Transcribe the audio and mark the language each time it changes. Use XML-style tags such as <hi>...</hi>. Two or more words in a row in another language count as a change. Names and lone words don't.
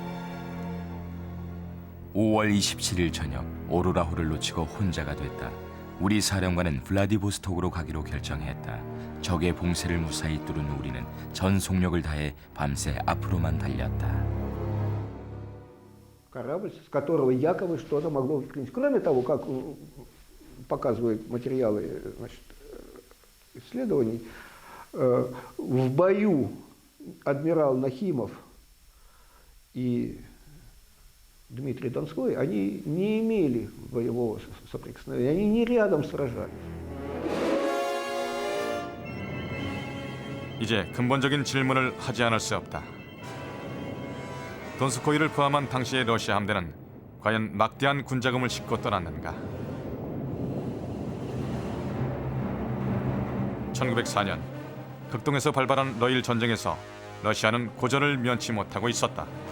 <ko>5월 27일 저녁 오로라호를 놓치고 혼자가 됐다. 우리 사령관은 블라디보스톡으로 가기로 결정했다. 적의 봉쇄를 무사히 뚫은 우리는 전 속력을 다해 밤새 앞으로만 달렸다.</ko> <ru>Корабль, с которого якобы что-то могло выклинить. Кроме того, как показывают материалы, значит, исследований, в бою адмирал Нахимов и Дмитрий Донской, они не имели боевого соприкосновения, они не рядом сражались.</ru> <ko>이제 근본적인 질문을 하지 않을 수 없다. 돈스코이를 포함한 당시의 러시아 함대는 과연 막대한 군자금을 싣고 떠났는가? 1904년 극동에서 발발한 러일 전쟁에서 러시아는 고전을 면치 못하고 있었다.</ko>